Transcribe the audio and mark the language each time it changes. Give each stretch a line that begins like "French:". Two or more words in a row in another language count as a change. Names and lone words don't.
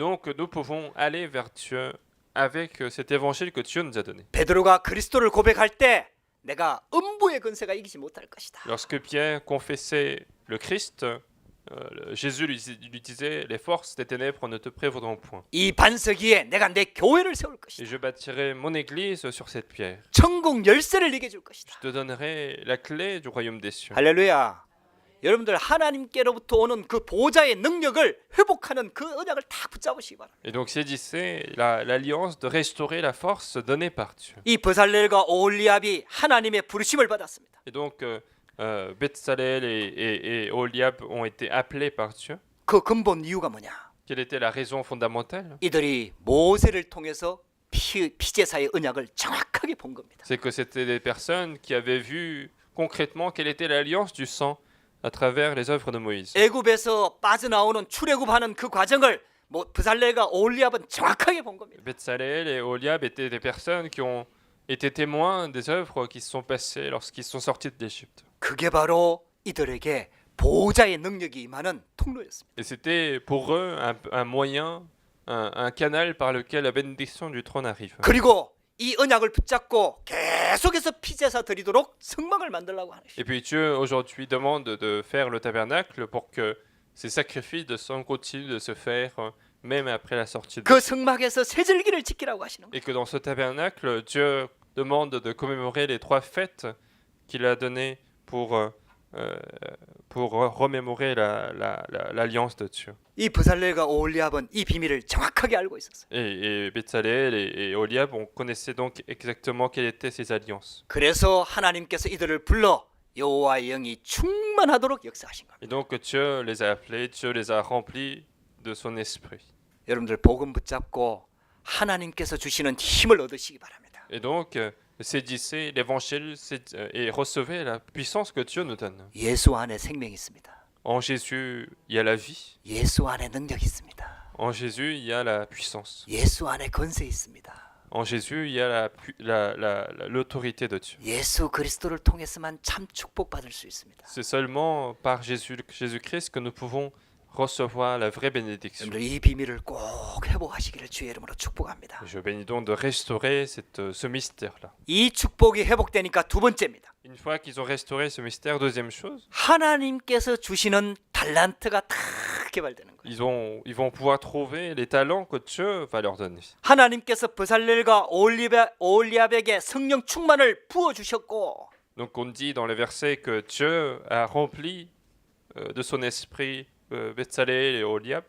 French: Et donc nous pouvons aller vers Dieu avec cet évangile que Dieu nous a donné.
Korean: 베드로가 그리스도를 고백할 때 내가 음부의 권세가 이기지 못할 것이다.
French: Lorsque Pierre confessait le Christ, Jésus lui disait « Les forces des ténèbres ne te prévaudront point.
Korean: 이 반석 위에 내가 내 교회를 세울
French: Et
Korean: 것이다.
French: je bâtirai mon église sur cette pierre.
Korean: 천국 열쇠를 네게 줄 것이다.
French: Je te donnerai la clé du royaume des cieux. »
Korean: 할렐루야. 여러분들 하나님께로부터 오는 그 보좌의 능력을 회복하는 그 언약을 다 붙잡으시기 바랍니다.
French: Et donc saisissez l'alliance de restaurer la force donnée par Dieu.
Korean: 이 버살렐과 오홀리압이 하나님의 부르심을 받았습니다.
French: Et donc Bethsalel et Oholiab ont été appelés par Dieu.
Korean: 그 근본 이유가 뭐냐?
French: Quelle était la raison fondamentale?
Korean: 이들이 모세를 통해서 피제사의 언약을 정확하게 본 겁니다.
French: C'est que c'était des personnes qui avaient vu concrètement quelle était l'alliance du sang à travers les œuvres de Moïse.
Korean: 애굽에서 빠져나오는 출애굽하는 그 과정을 브살렐과 오홀리압은 정확하게 본 겁니다.
French: Betsalel et Oholiab étaient des personnes qui ont été témoins des œuvres qui se sont passées lorsqu'ils sont sortis d'Égypte.
Korean: 그게 바로 이들에게 보호자의 능력이 임하는 통로였습니다.
French: Et c'était pour eux un moyen, un canal par lequel la bénédiction du trône arrive.
Korean: 그리고 이 언약을 붙잡고 계속해서 피제사 드리도록 성막을 만들라고 하는
French: Et puis Dieu aujourd'hui demande de faire le tabernacle pour que ces sacrifices de sang continuent de se faire même après la sortie de
Korean: 그 성막에서 세절기를 지키라고 하시는 거예요.
French: Et que dans ce tabernacle, Dieu demande de commémorer les 3 fêtes qu'il a données pour remémorer l'alliance de Dieu.
Korean: 이 브살렐과 오홀리압은 이 비밀을 정확하게 알고 있었어요.
French: Et Betsalel et Oholiab, on connaissait donc exactement quelles étaient ces alliances.
Korean: 그래서 하나님께서 이들을 불러 여호와의 영이 충만하도록 역사하신 겁니다.
French: Et donc Dieu les a appelés, Dieu les a remplis de son esprit.
Korean: 여러분들 복음 붙잡고 하나님께서 주시는 힘을 얻으시기 바랍니다.
French: Et donc, saisissez l'évangile et recevez la puissance que Dieu nous donne.
Korean: 예수 안에 생명이 있습니다.
French: En Jésus, il y a la vie.
Korean: 예수 안에 능력이 있습니다.
French: En Jésus, il y a la puissance.
Korean: 예수 안에 권세 있습니다.
French: En Jésus, il y a l'autorité de Dieu.
Korean: 예수 그리스도를 통해서만 참 축복받을 수 있습니다.
French: C'est seulement par Jésus-Christ que nous pouvons recevoir la vraie bénédiction.
Korean: 여러분들 이 비밀을 꼭 회복하시기를 주의 이름으로 축복합니다.
French: Je bénis donc de restaurer ce mystère-là.
Korean: 이 축복이 회복되니까 두 번째입니다.
French: Une fois qu'ils ont restauré ce mystère, deuxième chose,
Korean: 하나님께서 주시는 달란트가 다 개발되는 거예요.
French: ils vont pouvoir trouver les talents que Dieu va leur donner.
Korean: 하나님께서 브살렐과 오홀리압에게 성령 충만을 부어 주셨고
French: Donc on dit dans les versets que Dieu a rempli de son esprit Betsalel et Oholiab.